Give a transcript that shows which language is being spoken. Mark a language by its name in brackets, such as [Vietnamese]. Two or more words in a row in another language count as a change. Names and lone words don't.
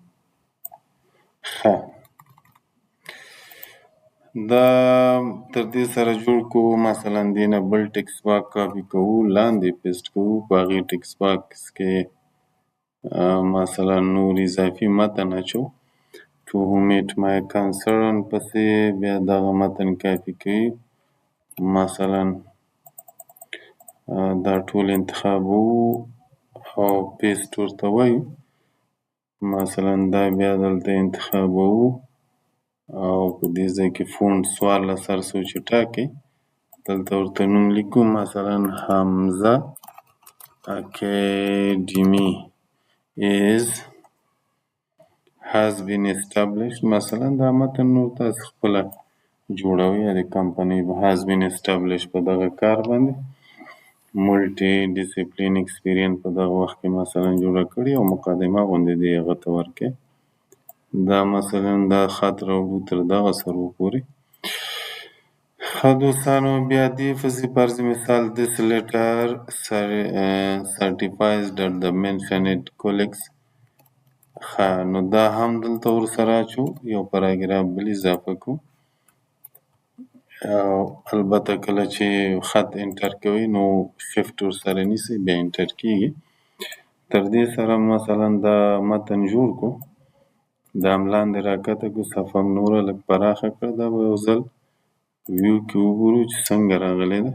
[Pashto] ښه دا تر دې سره جوړ کړو مثلا دې نه بل [English] text box [Pashto] کاپي کوو لاندې پیسټ کوو په هغې [English] text box [Pashto] کې مثلا نور اضافي متن اچوو [English] to whom it may concern [Pashto] پسې بیا دغه متن کاپي کوي مثلا دا ټول انتخابوو او پیسټ ورته وایو مثلا دا بیا دلته انتخابوو او په دې ځای کې فونټ 14 هر څه چې ټاکئ دلته ورته نوم لیکو مثلا حمزه اکیډمي [English] is has been established [Pashto] مثلا دا متن نور تاسو خپله جوړوئ یا د کمپنۍ [English] has been established [Pashto] په دغه کار باندې [English] multi discipline experience [Pashto] په دغه وخت کې مثلا جوړه کړې او مقدمه غوندې دې هغه ته ورکړئ. دا مثلا دا خط راوړو تر دغه سرو پورې. ښه دوستانو بیا دې پسې فرض مثال [English] this letter certifies that the mentioned colleagues [Pashto] ښه نو دا هم دلته ورسره اچو یو پاراګراف بل اضافه کړو او البته کله چې خط انټر کوئ نو شفټ ورسره نیسئ بیا انټر کیږي. تر دې سره مثلا دا متن جوړ کړو دا هم لاندې راکښته کړو صفحه هم نوره لږ پراخه کړه دا به یو ځل ویو کې وګورو چې څنګه راغلی ده.